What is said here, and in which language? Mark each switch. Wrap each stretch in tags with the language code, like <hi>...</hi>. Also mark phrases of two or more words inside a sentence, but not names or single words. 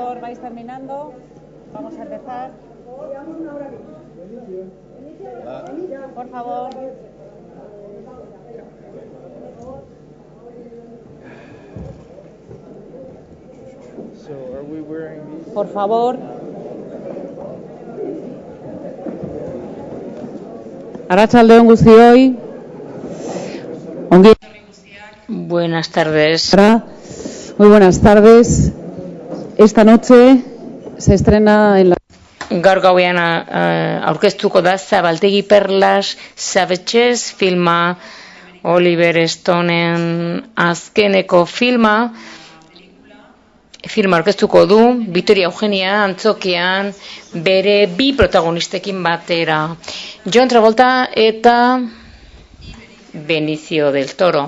<es>vais terminando, vamos a empezar. Por favor.</es> <en>So, are we wearing these?</en> <es>Por favor.</es> <eu>Arratsaldeon guztioi.</eu> <es>Buenas tardes. Muy buenas tardes. Esta noche se estrena en la...</es> <eu>Gaur gauean aurkeztuko da Zabaltegi Perlas Savages filma, Oliver Stoneen azkeneko filma aurkeztuko du Victoria Eugenia antzokian bere bi protagonistekin batera, John Travolta eta Benicio del Toro.</eu>